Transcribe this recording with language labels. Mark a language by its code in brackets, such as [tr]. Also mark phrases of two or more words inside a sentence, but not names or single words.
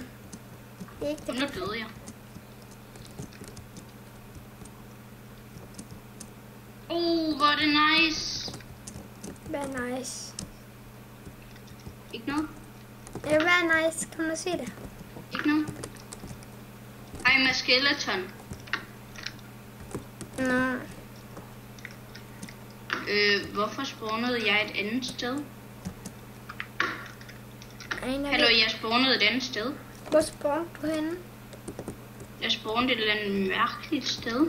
[da] Det er ikke det. Nu døde jeg. Hvor er det nice. Hvad er nice? Ikke noget? Ja, hvad er nice? Kan man se det? Ikke noget? [en] I'm a skeleton. [da] Nå. Hvorfor spawnede jeg et andet sted? Hallo, jeg spawnede et andet sted. Hvor spawnede du henne? Jeg spawnede et eller andet mærkeligt sted.